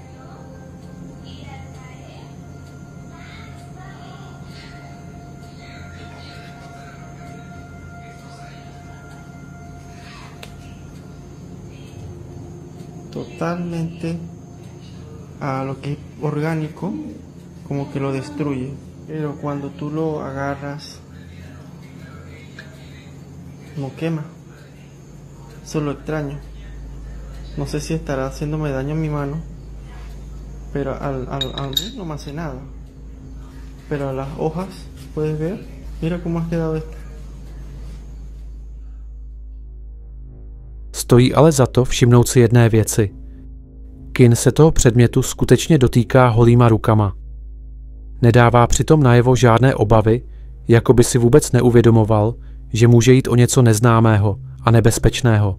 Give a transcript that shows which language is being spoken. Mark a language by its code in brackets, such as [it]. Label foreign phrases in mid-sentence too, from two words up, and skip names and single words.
[es] Totalmente a lo que es orgánico, como que lo destruye, pero cuando tú lo agarras no quema. Eso es lo extraño. No sé si estará haciéndome daño en mi mano, pero al ver no me hace nada, pero a las hojas puedes ver, mira cómo ha quedado esto. [cs] Stojí ale za to všimnout si jedné věci. Kin se toho předmětu skutečně dotýká holýma rukama. Nedává přitom najevo žádné obavy, jako by si vůbec neuvědomoval, že může jít o něco neznámého a nebezpečného.